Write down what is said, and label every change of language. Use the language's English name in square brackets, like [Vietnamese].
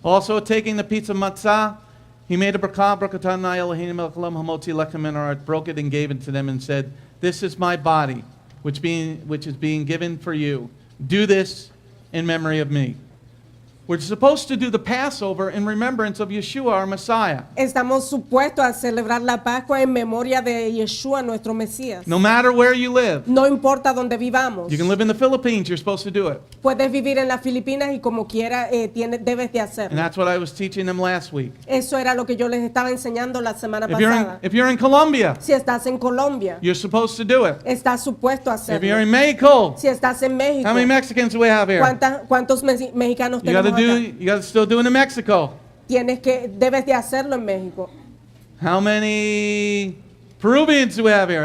[English] Also taking the piece of matzah, he made a bracha, [Hebrew] brakatanai Eloheinu Elohim hamotzi lechem min haaretz, [English] broke it and gave it to them and said, this is my body, which is being given for you. Do this in memory of me. We're supposed to do the Passover in remembrance of Yeshua, our Messiah. [Spanish] Estamos supuestos a celebrar la Pascua en memoria de Yeshua, nuestro Mesías. [English] No matter where you live. [Spanish] No importa dónde vivamos. [English] You can live in the Philippines, you're supposed to do it. [Spanish] Puedes vivir en las Filipinas y como quiera debes de [English] And [Spanish] hacerlo. [English] that's what I was teaching them last week. [Spanish] Eso era lo que yo les estaba enseñando la semana pasada. [English] If you're in Colombia, [Spanish] Si estás en Colombia, [English] you're supposed to do it. [Spanish] estás supuesto a [English] If you're [Spanish] hacerlo. [English] in Mexico, [Spanish] Si estás en México, [English] how many Mexicans do we have here? [Spanish] ¿cuántos mexicanos [English] You gotta you gotta still do it in Mexico. [Spanish] Debes de hacerlo en México. [English] How many Peruvians do we have here?